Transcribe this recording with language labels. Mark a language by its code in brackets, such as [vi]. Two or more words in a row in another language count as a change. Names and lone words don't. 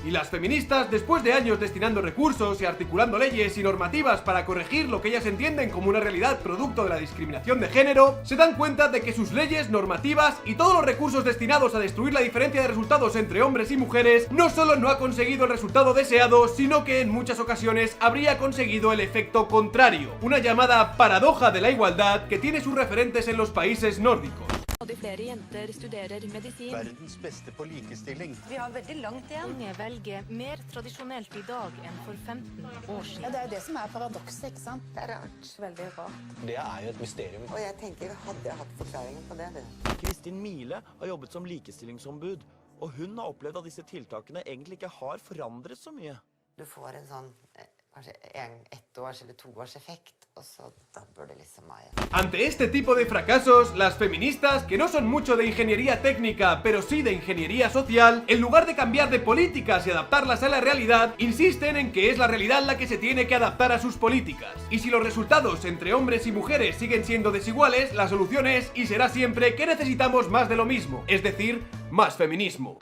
[es] Y las feministas, después de años destinando recursos y articulando leyes y normativas para corregir lo que ellas entienden como una realidad producto de la discriminación de género, se dan cuenta de que sus leyes, normativas y todos los recursos destinados a destruir la diferencia de resultados entre hombres y mujeres no solo no ha conseguido el resultado deseado, sino que en muchas ocasiones habría conseguido el efecto contrario, una llamada paradoja de la igualdad que tiene sus referentes en los países nórdicos. [no] Flere jenter studerer medisin. Verdens beste på likestilling. Vi har veldig langt igjen. Unge velger mer tradisjonelt i dag enn for 15 år siden. Ja, det er det som er paradokset, ikke sant? Det er rart. Veldig rart. Det er jo et mysterium. Og jeg tenker, hadde jeg hatt forklaringen på det? Kristin Mile har jobbet som likestillingsombud, og hun har opplevd at disse tiltakene egentlig ikke har forandret så mye. Du får en sånn, kanskje ett års eller 2 års effekt, [es] Ante este tipo de fracasos, las feministas, que no son mucho de ingeniería técnica, pero sí de ingeniería social, en lugar de cambiar de políticas y adaptarlas a la realidad, insisten en que es la realidad la que se tiene que adaptar a sus políticas. Y si los resultados entre hombres y mujeres siguen siendo desiguales, la solución es y será siempre que necesitamos más de lo mismo, es decir, más feminismo.